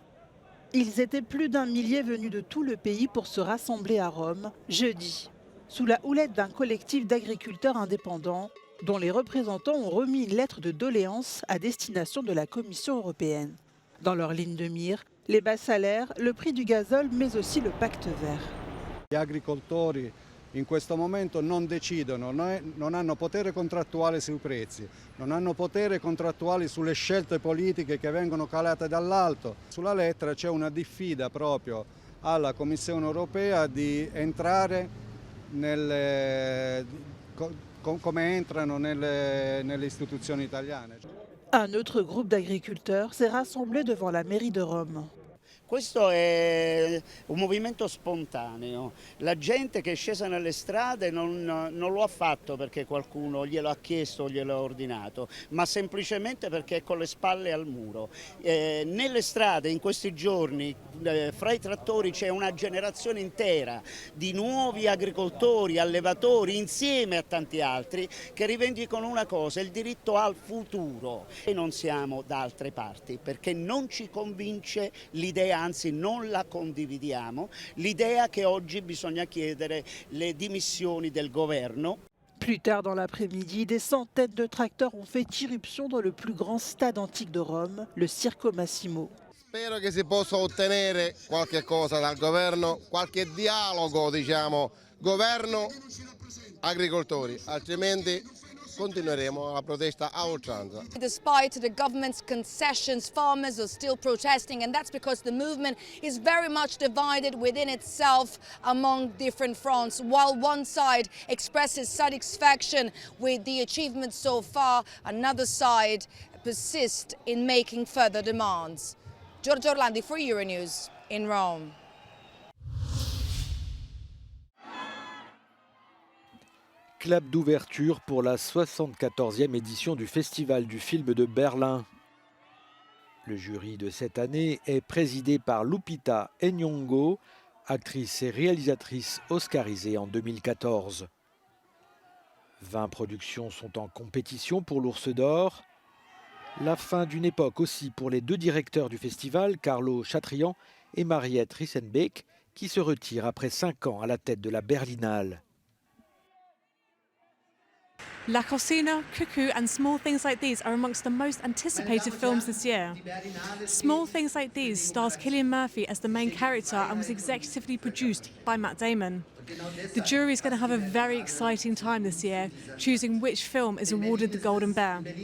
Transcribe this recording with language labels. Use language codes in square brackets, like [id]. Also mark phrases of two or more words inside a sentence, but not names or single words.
[fr] Ils étaient plus d'1 millier venus de tout le pays pour se rassembler à Rome jeudi, sous la houlette d'un collectif d'agriculteurs indépendants dont les représentants ont remis une lettre de doléance à destination de la Commission européenne. Dans leur ligne de mire, les bas salaires, le prix du gazole, mais aussi le pacte vert. [it] Gli agricoltori in questo momento non decidono, non hanno potere contrattuale sui prezzi, non hanno potere contrattuale sulle scelte politiche che vengono calate dall'alto. Sulla lettera c'è una diffida proprio alla Commissione europea di entrare come entrano nelle istituzioni italiane. [fr] Un autre groupe d'agriculteurs s'est rassemblé devant la mairie de Rome. [it] Questo è un movimento spontaneo, la gente che è scesa nelle strade non lo ha fatto perché qualcuno glielo ha chiesto o glielo ha ordinato, ma semplicemente perché è con le spalle al muro. Nelle strade in questi giorni fra i trattori c'è una generazione intera di nuovi agricoltori, allevatori insieme a tanti altri che rivendicano una cosa, il diritto al futuro. E non siamo da altre parti perché non ci convince l'idea, anzi non la condividiamo, l'idea che oggi bisogna chiedere le dimissioni del governo. [fr] Plus tard dans l'après-midi, des centaines de tracteurs ont fait irruption dans le plus grand stade antique de Rome, le Circo Massimo. [it] Spero che si possa ottenere qualche cosa dal governo, qualche dialogo, diciamo, governo-agricoltori, altrimenti continueremo la protesta a oltranza. [en] Despite the government's concessions, farmers are still protesting, and that's because the movement is very much divided within itself among different fronts. While one side expresses satisfaction with the achievements so far, another side persists in making further demands. Giorgio Orlandi for Euronews in Rome. [fr] clap d'ouverture pour la 74e édition du Festival du film de Berlin. Le jury de cette année est présidé par Lupita Nyong'o, actrice et réalisatrice oscarisée en 2014. 20 productions sont en compétition pour l'Ours d'Or. La fin d'une époque aussi pour les deux directeurs du festival, Carlo Chatrian et Mariette Rissenbeek, qui se retirent après 5 ans à la tête de la Berlinale. [en] La Cocina, Cuckoo and Small Things Like These are amongst the most anticipated films this year. Small Things Like These stars Cillian Murphy as the main character and was executively produced by Matt Damon. The jury is going to have a very exciting time this year, choosing which film is awarded the Golden Bear.